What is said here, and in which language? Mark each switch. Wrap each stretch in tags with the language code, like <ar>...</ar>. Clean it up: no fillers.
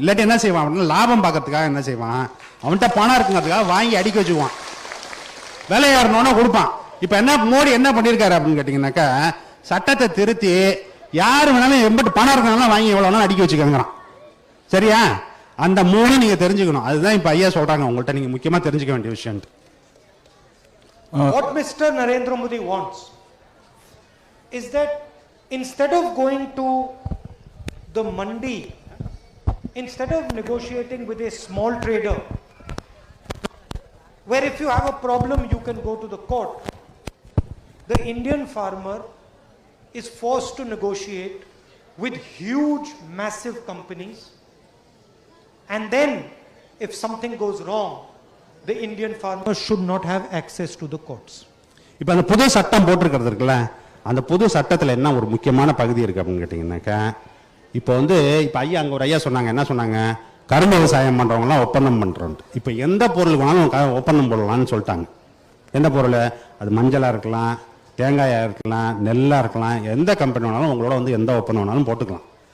<ta>இல்லாட்டி என்ன செய்வான் அப்படின்னா, லாபம் பார்க்கறதுக்காக என்ன செய்வான், அவன்கிட்ட பணம் இருக்குங்கிறதுக்காக வாங்கி அடுக்கி வச்சுக்குவான், விலை ஏறணும்னா கொடுப்பான். இப்போ என்ன மோடி என்ன பண்ணியிருக்காரு அப்படின்னு கேட்டிங்கன்னாக்கா, சட்டத்தை திருத்தி யார் வேணாலும் எம்பிட்டு பணம் இருக்கனாலும் வாங்கி எவ்வளோ அடுக்கி வச்சுக்கங்கிறான். சரியா? அந்த 3 நீங்க தெரிஞ்சுக்கணும். அதுதான் இப்ப ஐயா சொல்றாங்க உங்கள்ட்ட, நீங்க முக்கியமா தெரிஞ்சுக்க வேண்டிய விஷயம்.</ta> <en>What Mr. Narendra Modi wants is that instead of going to the mandi, instead of negotiating with a small trader, where if you have a problem you can go to the court, the Indian farmer is forced to negotiate with huge massive companies. And then, if something goes wrong, the Indian farmers should not have access to the courts.</en> <ta>இப்போ அந்த புது சட்டம் போட்டிருக்கிறது இருக்குல்ல, அந்த புது சட்டத்தில் என்ன ஒரு முக்கியமான பகுதி இருக்குது அப்படின்னு கேட்டிங்கன்னாக்கா, இப்போ வந்து இப்போ ஐயா அங்கே ஒரு ஐயா சொன்னாங்க, என்ன சொன்னாங்க, கரும்பு விவசாயம் பண்ணுறவங்களாம் ஒப்பந்தம் பண்ணுறோன்ட்டு. இப்போ எந்த பொருள் வேணாலும் ஒப்பந்தம் போடலான்னு சொல்லிட்டாங்க. எந்த பொருள்? அது மஞ்சளாக இருக்கலாம், தேங்காயாக இருக்கலாம், நெல்லாக இருக்கலாம், எந்த கம்பெனி வேணாலும் உங்களோட வந்து எந்த ஒப்பந்தம் வேணாலும் போட்டுக்கலாம்.</ta>